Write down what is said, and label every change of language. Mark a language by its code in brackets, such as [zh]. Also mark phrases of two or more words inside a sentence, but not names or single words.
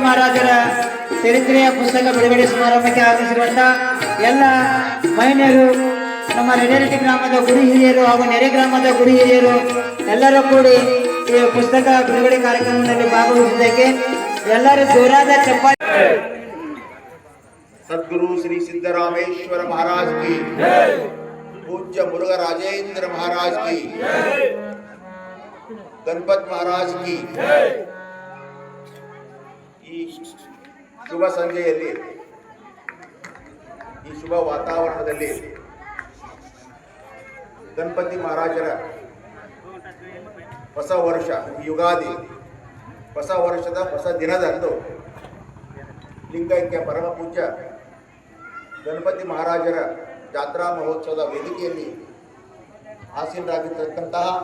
[kn] ಮಹಾರಾಜರ ಚರಿತ್ರೆಯ ಪುಸ್ತಕ ಬಿಡುಗಡೆ ಸಮಾರಂಭಕ್ಕೆ ಆಗಮಿಸಿರುವಂಥ ಎಲ್ಲ ಮಹಿಳೆಯರು, ನಮ್ಮ ರೆಡ್ಡರೆಡ್ಡಿ ಗ್ರಾಮದ ಗುರು ಹಿರಿಯರು ಹಾಗೂ ನೆರೆ ಗ್ರಾಮದ ಗುರು ಹಿರಿಯರು ಎಲ್ಲರೂ ಕೂಡಿ ಈ ಪುಸ್ತಕ ಬಿಡುಗಡೆ ಕಾರ್ಯಕ್ರಮದಲ್ಲಿ ಭಾಗವಹಿಸಿದ್ದಕ್ಕೆ ಎಲ್ಲರೂ ಜೋರಾದ ಚಪ್ಪಾಳೆ. [hi] सदगुरु श्री सिद्धरामेश्वर महाराज की पूज्य मुरुघा राजेंद्र महाराज की गणपत महाराज की [kn] ಈ ಶುಭ ಸಂಜೆಯಲ್ಲಿ, ಈ ಶುಭ ವಾತಾವರಣದಲ್ಲಿ ಗಣಪತಿ ಮಹಾರಾಜರ ಹೊಸ ವರ್ಷ, ಯುಗಾದಿ ಹೊಸ ವರ್ಷದ ಹೊಸ ದಿನದಂದು ಲಿಂಗೈಕ್ಯ ಪರಮ ಪೂಜ್ಯ ಗಣಪತಿ ಮಹಾರಾಜರ ಜಾತ್ರಾ ಮಹೋತ್ಸವದ ವೇದಿಕೆಯಲ್ಲಿ ಆಸೀನರಾಗಿರ್ತಕ್ಕಂತಹ